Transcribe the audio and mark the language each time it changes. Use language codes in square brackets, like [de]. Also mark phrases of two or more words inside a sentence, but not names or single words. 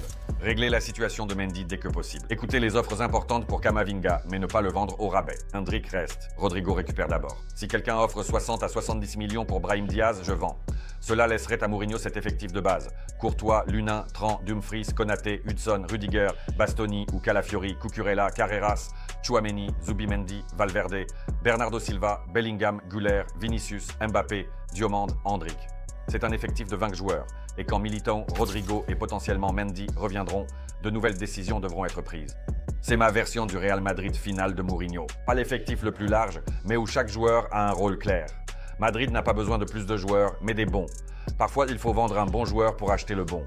[fr] Réglez la situation de Mendy dès que possible. Écoutez les offres importantes pour Camavinga, mais ne pas le vendre au rabais. Hendrick reste. Rodrigo récupère d'abord. Si quelqu'un offre 60 à 70 millions pour Brahim Diaz, je vends. Cela laisserait à Mourinho cet effectif de base. Courtois, Lunin, Tran, Dumfries, Konaté, Hudson, Rudiger, Bastoni ou Calafiori, Cucurella, Carreras, Tchouaméni, Zubimendi, Valverde, Bernardo Silva, Bellingham, Güler, Vinicius, Mbappé, Diomande, Hendrick. C'est un effectif de 20 joueurs. Et quand Militão, Rodrigo et potentiellement Mendy reviendront, de nouvelles décisions devront être prises. C'est ma version du Real Madrid final de Mourinho. Pas l'effectif le plus large, mais où chaque joueur a un rôle clair. Madrid n'a pas besoin de plus de joueurs, mais des bons. Parfois, il faut vendre un bon joueur pour acheter le bon.